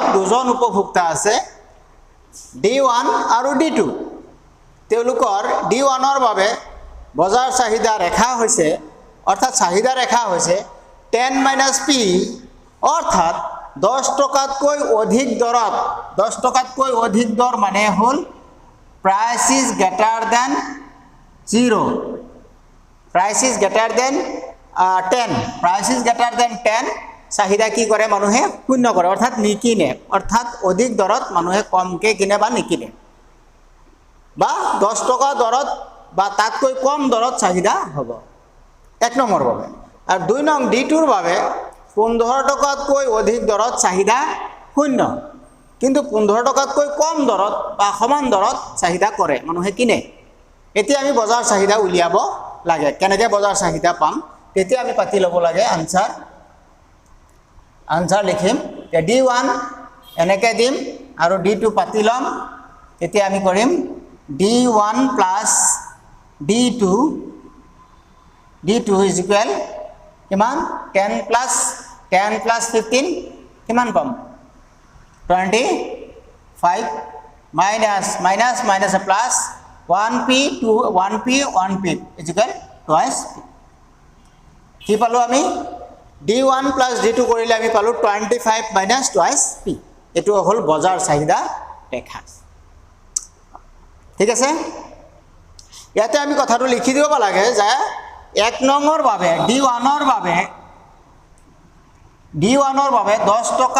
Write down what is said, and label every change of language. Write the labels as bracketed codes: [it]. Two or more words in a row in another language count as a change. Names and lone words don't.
[as] দুজন উপভোক্তা আছে D1 আৰু D2 তেওঁলোকৰ D1 ৰ বাবে বজাৰ চাহিদা ৰেখা হৈছে অৰ্থাৎ চাহিদা ৰেখা হৈছে 10 - P অৰ্থাৎ 10 টকাতকৈ অধিক দৰত 10 টকাতকৈ অধিক দৰ মানে হ'ল [en] price is greater than 0 price is greater than 10 price is greater than 10 [as] চাহিদা কি কৰে মানুহে শূন্য কৰে অৰ্থাৎ নিকিনে অৰ্থাৎ অধিক দৰত মানুহে কমকে কিনে বা নিকিনে বা 10 টকা দৰত বা তাতকৈ কম দৰত চাহিদা হ'ব এক নম্বৰ বাবে আৰু দুই নং D2 ৰ বাবে 15 টকাতকৈ অধিক দৰত চাহিদা শূন্য কিন্তু 15 টকাতকৈ কম দৰত বা সমান দৰত চাহিদা কৰে মানুহে কিনে এতিয়া আমি বজাৰ চাহিদা উলিয়াব লাগে কেনেকৈ বজাৰ চাহিদা পাম তেতিয়া আমি পাতি ল'ব লাগে আনসাৰ লিখিম D1 এনেকৈ দিম আৰু D2 পাতি ল'ম তেতিয়া আমি কৰিম D1 plus D2 [en] is equal [as] কিমান 10 plus 15 কিমান পাম 25 [en] minus plus 1p is equal twice p [as] কি পালো আমি D1 plus D2 কৰিলে আমি পালো 25 [en] minus twice p [as] এটো হল বজাৰ চাহিদা ৰেখা ঠিক আছে ইয়াতে আমি কথাটো লিখি দিব লাগে যে 1 নম্বৰ বাবে D1 ৰ বাবে 10